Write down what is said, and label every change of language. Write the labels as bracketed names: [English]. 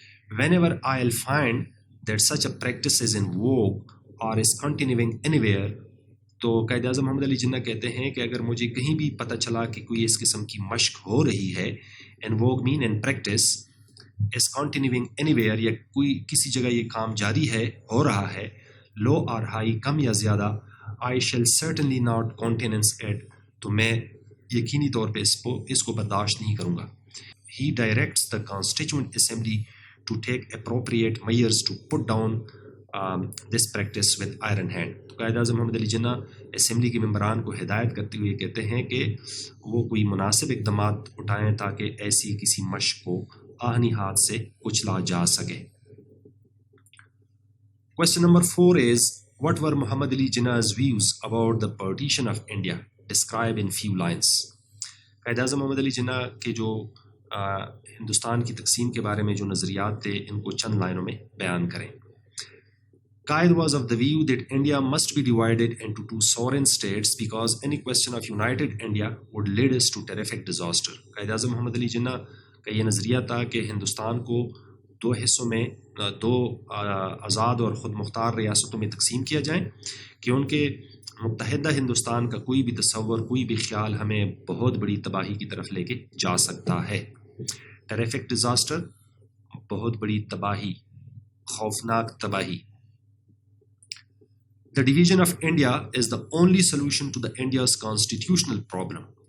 [English] Whenever I'll find that such a practice is in vogue or is continuing anywhere, [Urdu] تو قائد اعظم محمد علی جناح کہتے ہیں کہ اگر مجھے کہیں بھی پتہ چلا کہ کوئی اس قسم کی مشق ہو رہی ہے, [English] in vogue mean in practice, is continuing anywhere, [Urdu] یا کوئی کسی جگہ یہ کام جاری ہے, ہو رہا ہے, [English] low اور high [Urdu] کم یا زیادہ [English] I shall certainly not countenance it [Urdu] تو میں یقینی طور پہ اس کو برداشت نہیں کروں گا. [English] He directs the Constituent Assembly to take appropriate measures to put down this practice with iron hand. [Urdu] تو قائد اعظم محمد علی جناح اسمبلی کے ممبران کو ہدایت کرتے ہوئے کہتے ہیں کہ وہ کوئی مناسب اقدامات اٹھائیں تاکہ ایسی کسی مشق کو آہنی ہاتھ سے کچلا جا سکے. [English] Question number 4 is, what were Muhammad Ali Jinnah's views about the partition of India? Describe in few lines. [Urdu] Quaid Azam محمد علی جناح کے جو ہندوستان کی تقسیم کے بارے میں جو نظریات تھے ان کو چند لائنوں میں بیان کریں. [English] قائد was of the view that India must be divided into two sovereign states because any question of united India would lead us to terrific disaster. [Urdu] Quaid Azam محمد علی جناح کا یہ نظریہ تھا کہ ہندوستان کو دو حصوں میں دو آزاد اور خود مختار ریاستوں میں تقسیم کیا جائیں کہ ان کے متحدہ ہندوستان کا کوئی بھی تصور کوئی بھی خیال ہمیں بہت بڑی تباہی کی طرف لے کے جا سکتا ہے. ٹیریفک ڈیزاسٹر بہت بڑی تباہی, خوفناک تباہی. [English] The division of India is the only solution to the India's constitutional problem.